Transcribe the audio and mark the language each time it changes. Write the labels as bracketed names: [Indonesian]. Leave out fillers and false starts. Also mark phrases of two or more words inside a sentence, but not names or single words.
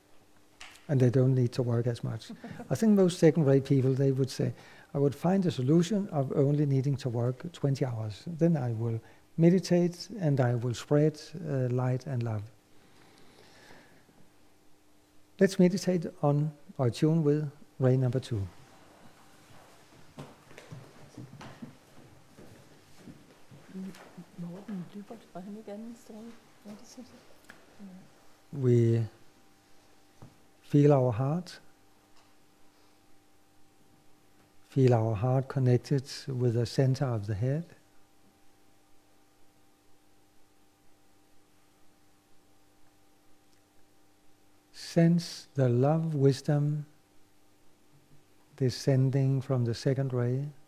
[English] And they don't need to work as much. I think most second-rate people, they would say, I would find a solution of only needing to work 20 hours. Then I will meditate and I will spread light and love. Let's meditate on or tune with ray number 2. [Danish] Morten Lybert, var han ikke anden stråle? Ja, det synes jeg. [English] We feel our heart. Feel our heart connected with the center of the head. Sense the love wisdom descending from the second ray.